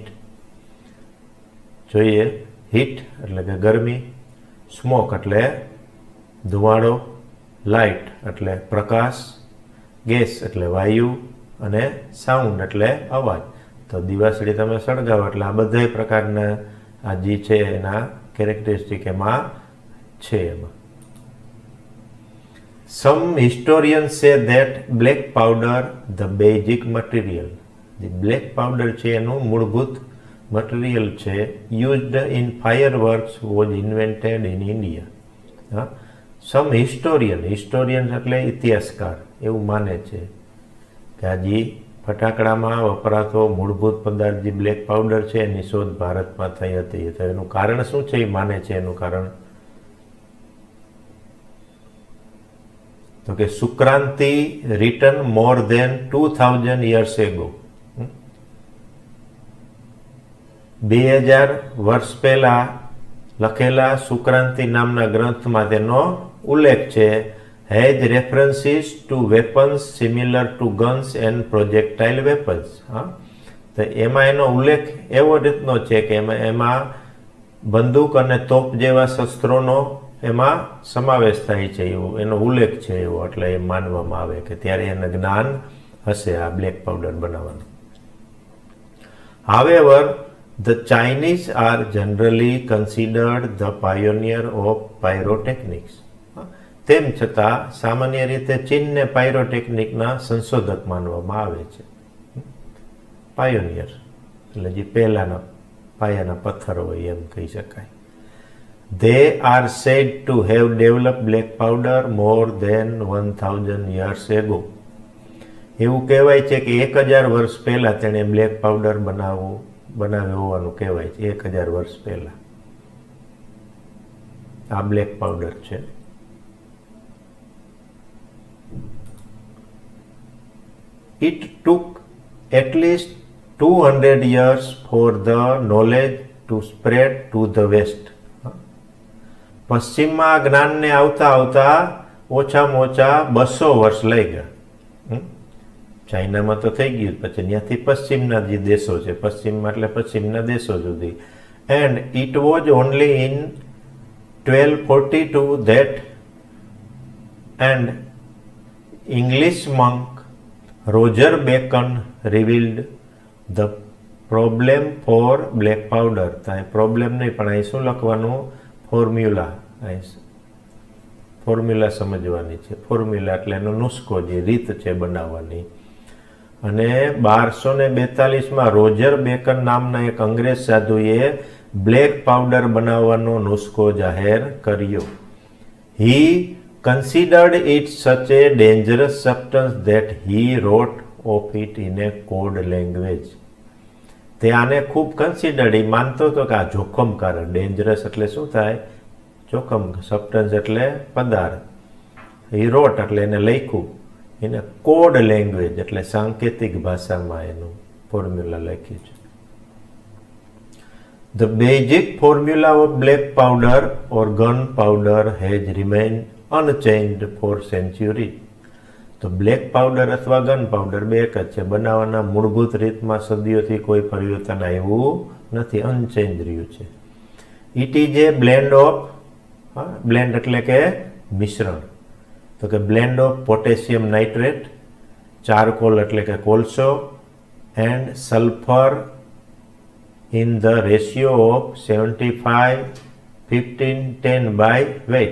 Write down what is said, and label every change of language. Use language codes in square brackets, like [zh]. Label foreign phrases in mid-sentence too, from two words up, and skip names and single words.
[gu] જોઈએ, હીટ એટલે કે ગરમી, સ્મોક એટલે ધુમાડો, લાઇટ એટલે પ્રકાશ, ગેસ એટલે વાયુ અને સાઉન્ડ એટલે અવાજ. તો દિવાસળી તમે સળગાવો એટલે આ બધા પ્રકારના આ જે છે એના કેરેક્ટરિસ્ટિક એમાં છે. [en] એમાં some historians say that black powder the basic material, the black powder [gu] છે એનું મૂળભૂત મટીરિયલ છે [en] used in fireworks was invented in India. some historians [gu] એટલે ઇતિહાસકાર એવું માને છે કે આ જે ફટાકડામાં વપરાતો મૂળભૂત પદાર્થ જે [en] black powder [gu] છે એની શોધ ભારતમાં થઈ હતી. તો એનું કારણ શું છે એ માને છે. એનું કારણ તો કે સુક્રાંતિ [en] written more than 2000 years ago, [gu] 2000 વર્ષ પહેલા લખેલા સુક્રાંતિ નામના ગ્રંથમાં તેનો ઉલ્લેખ છે. [en] has references to weapons similar to guns and projectile weapons. [gu] તો એમાં એનો ઉલ્લેખ એવો રીતનો છે કે એમાં બંદૂક અને તોપ જેવા શસ્ત્રોનો એમાં સમાવેશ થાય છે, એવો એનો ઉલ્લેખ છે એવો. એટલે એ માનવામાં આવે કે ત્યારે એને જ્ઞાન હશે આ [en] black powder [gu] બનાવવાનું. [en] However, the Chinese are generally considered the pioneer of pyrotechnics. [gu] તેમ છતાં સામાન્ય રીતે ચીનને પાયરોટેકનિકના સંશોધક માનવામાં આવે છે. પાયોનિયર એટલે જે પહેલાના પાયાના પથ્થર હોય એમ કહી શકાય. [en] They are said to have developed black powder more than 1000 years ago. [gu] એવું કહેવાય છે કે 1000 વર્ષ પહેલા તેણે [en] black powder [gu] બનાવ્યો હોવાનું કહેવાય છે. 1000 વર્ષ પહેલા આ [en] black powder [gu] છે. [en] It took at least 200 years for the knowledge to spread to the west. [gu] પશ્ચિમમાં જ્ઞાનને આવતા આવતા ઓછામાં ઓછા 200 વર્ષ લઈ ગયા. ચાઇનામાં તો થઈ ગયું, પછી ત્યાંથી પશ્ચિમના જે દેશો છે, પશ્ચિમમાં એટલે પશ્ચિમના દેશો સુધી. [en] and it was only in 1242 that and English monk Roger Bacon revealed the problem for black powder. [gu] ત્યાં પ્રોબ્લેમ નહીં પણ અહીં શું લખવાનું? ફોર્મ્યુલા. ફોર્મ્યુલા સમજવાની છે. ફોર્મ્યુલા એટલે એનો નુસ્ખો, જે રીત છે બનાવવાની. અને 1242માં રોજર બેકન નામના એક અંગ્રેજ સાધુએ બ્લેક પાવડર બનાવવાનો નુસ્ખો જાહેર કર્યો. [en] He considered it such a dangerous substance that he wrote of it in a code language. [gu] તે આને ખૂબ કન્સિડર્ડ, એ માનતો હતો કે આ જોખમકારક. ડેન્જરસ એટલે શું થાય? જોખમ. સબસ્ટન્સ એટલે પદાર્થ. [en] he wrote [gu] એટલે એને લખ્યું. એને [en] code language [gu] એટલે સાંકેતિક ભાષામાં એનું ફોર્મ્યુલા લખ્યું છે. [en] The basic formula of black powder or gunpowder has remained unchanged for centuries. [gu] તો [en] black powder [gu] અથવા [en] gun powder [gu] બે એક જ છે. બનાવવાના મૂળભૂત રીતમાં સદીઓથી કોઈ પરિવર્તન આવ્યું નથી, અનચેન્જ રહ્યું છે. [en] it is a blend of, blend [gu] એટલે કે મિશ્રણ. તો કે [en] blend of potassium nitrate, charcoal [gu] એટલે કે કોલસો, [en] and sulphur in the ratio of 75-15-10 by weight.